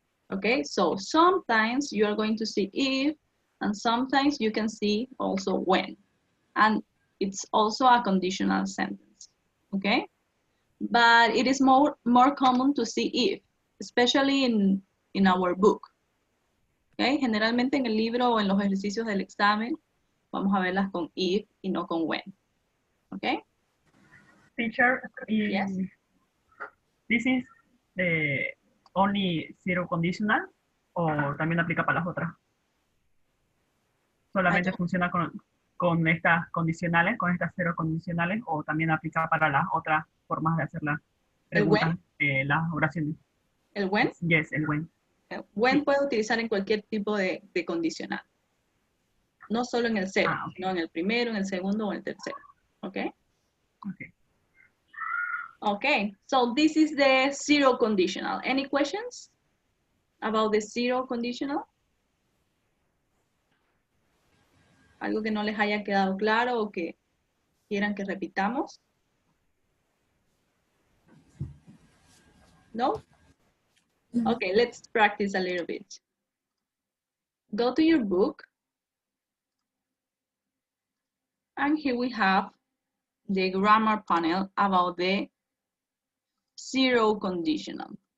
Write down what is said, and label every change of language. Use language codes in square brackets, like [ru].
[en] Okay, so sometimes you are going to see if, and sometimes you can see also when. And it's also a conditional sentence, okay? But it is more common to see if, especially in our book. [es] Okay, generalmente en el libro o en los ejercicios del examen, vamos a verlas con if y no con when. Okay? [en] Teacher, Yes. this is the only zero conditional [es] o también aplica para las otras. Solamente funciona con estas condicionales, con estas cero condicionales, o también aplica para las otras formas de hacer las preguntas, las oraciones. ¿El when? [en] Yes, el when. [es] When puede utilizar en cualquier tipo de condicional. No solo en el cero, okay. sino en el primero, en el segundo o en el tercero. Okay? Okay. [en] Okay, so this is the zero conditional. Any questions about the zero conditional? [es] ¿Algo que no les haya quedado claro o que quieran que repitamos? No? [en] Okay, let's practice a little bit. Go to your book. And here we have the grammar panel about the zero conditional.